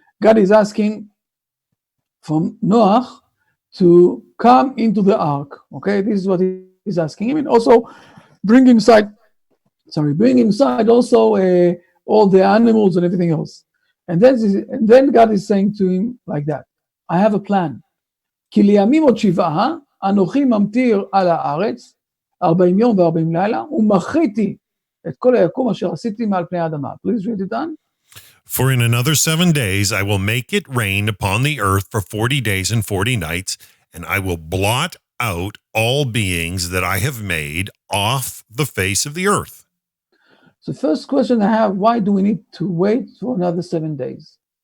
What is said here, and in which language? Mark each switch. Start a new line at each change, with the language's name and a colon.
English: God is asking from Noah to come into the ark. Okay, this is what he's asking him, and also bring inside also all the animals and everything else. And then God is saying to him like that, I have a plan.
Hebrew: כי לימים עוד 7 אנוכי ממטיר על הארץ 40 יום ו40 לילה ומחיתי את כל היקום אשר עשיתי מעל פני האדמה.
English: Please read it on. For in another 7 days I will make it rain upon the earth for 40 days and 40 nights, and I will blot out all beings that I have made off the face of the earth. So first question I have, why do we need to wait for another 7 days?